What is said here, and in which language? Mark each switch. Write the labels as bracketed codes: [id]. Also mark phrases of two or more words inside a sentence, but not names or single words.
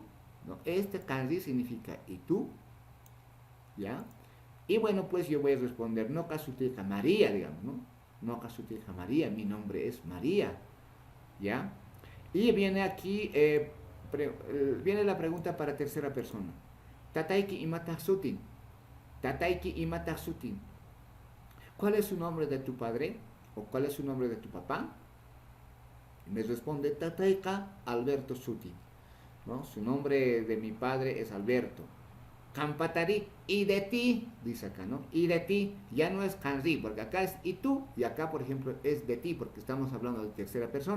[es] No, este Kanri significa ¿y tú? ¿Ya? Y bueno, pues yo voy a responder, no [qu] Kasutika María, [es] digamos, ¿no? No [qu] Kasutika María, [es] mi nombre es María. ¿Ya? Y viene aquí viene la pregunta para tercera persona. [qu] Tataiki imataksutin. Tataiki imataksutin. [es] ¿Cuál es su nombre de tu padre? ¿O cuál es su nombre de tu papá? Y me responde [qu] Tataika Alberto Sutin, [es] ¿no? Su nombre de mi padre es Alberto. Kampatari, y de ti, dice acá, ¿no? Y de ti, ya no es Kanri, porque acá es y tú, y acá, por ejemplo, es de ti, porque estamos hablando de tercera persona.